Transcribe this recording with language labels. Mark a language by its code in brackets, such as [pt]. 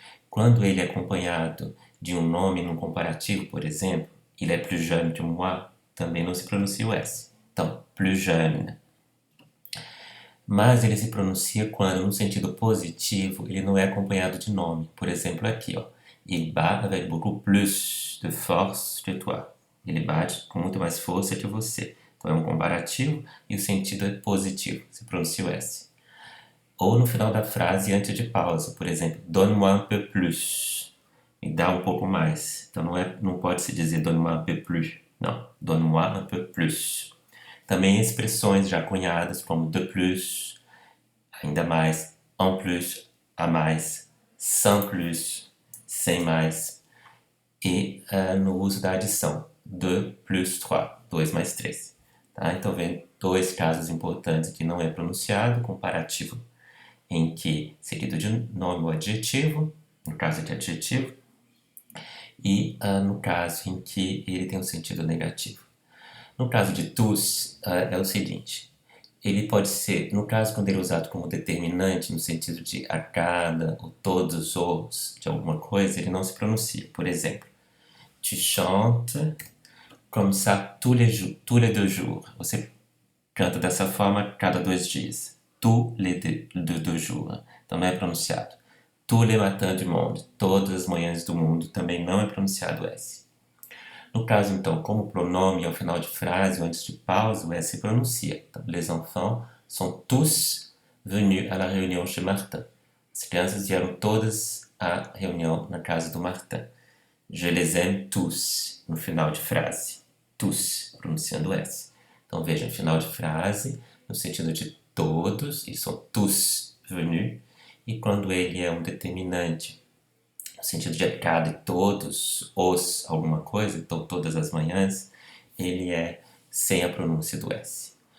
[pt] Quando ele é acompanhado de um nome num comparativo, por exemplo, [fr] il est plus jeune que moi, [pt] também não se pronuncia o S. Então, plus jeune. Mas ele se pronuncia quando, no sentido positivo, ele não é acompanhado de nome. Por exemplo, aqui, ó. [fr] Il bat avec beaucoup plus de force que toi. [pt] Ele bate com muito mais força que você. Então, é um comparativo e o sentido é positivo. Se pronuncia o S. Ou no final da frase, antes de pausa. Por exemplo, [fr] donne-moi un peu plus. [pt] Me dá um pouco mais. Então, não pode se dizer [fr] donne-moi un peu plus. [pt] Não, donne-moi un peu plus. Também expressões já cunhadas como de plus, ainda mais, en plus, a mais, sans plus, sem mais. E no uso da adição, 2 plus 3, 2 mais 3. Tá? Então, vem dois casos importantes que não é pronunciado, comparativo em que seguido de nome ou adjetivo, no caso de adjetivo, e no caso em que ele tem um sentido negativo. No caso de tous, é o seguinte, ele pode ser, no caso quando ele é usado como determinante, no sentido de a cada ou todos os de alguma coisa, ele não se pronuncia. [fr] Por exemplo, tu chantes comme ça tous les 2 jours. [pt] Você canta dessa forma cada 2 dias. [fr] Tous les 2 jours. [pt] Então não é pronunciado. [fr] Tous les matins du monde. [pt] Todas as manhãs do mundo. Também não é pronunciado o S. No caso, então, como pronome ao final de frase ou antes de pausa, o S se pronuncia. [fr] Então, les enfants sont tous venus à la réunion chez Martin. [pt] As crianças vieram todas à reunião na casa do Martin. [fr] Je les aime tous, [pt] no final de frase. Tous, pronunciando o S. Então, veja, no final de frase, no sentido de todos, e são tous venus. E quando ele é um determinante, no sentido de a cada e todos, os alguma coisa, então todas as manhãs, ele é sem a pronúncia do S.